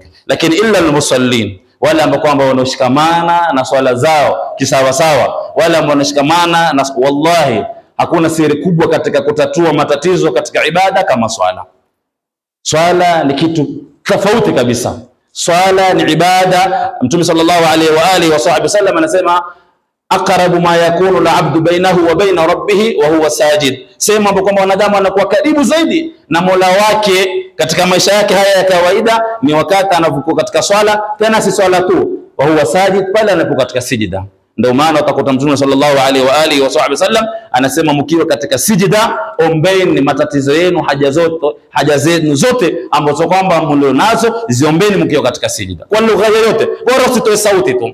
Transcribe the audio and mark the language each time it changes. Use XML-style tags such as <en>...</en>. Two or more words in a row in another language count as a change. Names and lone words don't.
<sw>Lakini</sw> <ar>إلا المصلين,</ar> <sw>wale ambao kwamba wanashikamana na swala zao kisawa sawa, wale ambao wanashikamana na, wallahi hakuna siri kubwa katika kutatua matatizo katika ibada kama swala. Swala ni kitu tofauti kabisa. Swala ni ibada. Mtume</sw> <ar>صلى الله عليه وآله وسلم</ar> <sw>anasema</sw> <ar>أقرب ما يكون العبد بينه وبين ربه وهو ساجد,</ar> <sw>sema kwamba wanadamu anakuwa karibu zaidi na Mola wake katika maisha yake haya ya kawaida ni wakati anapokuwa katika swala, tena si swala tu,</sw> <ar>وهو ساجد,</ar> <sw>pale anapokuwa katika sijida. Ndio maana utakuta Mtume</sw> <ar>صلى الله عليه وآله وسلم</ar> <sw>anasema mkiwa katika sijida, ombeni matatizo yenu, haja zenu zote ambazo kwamba mlionazo ziombeni mkiwa katika sijida, kwa lugha yoyote, bora usitoe sauti tu.</sw>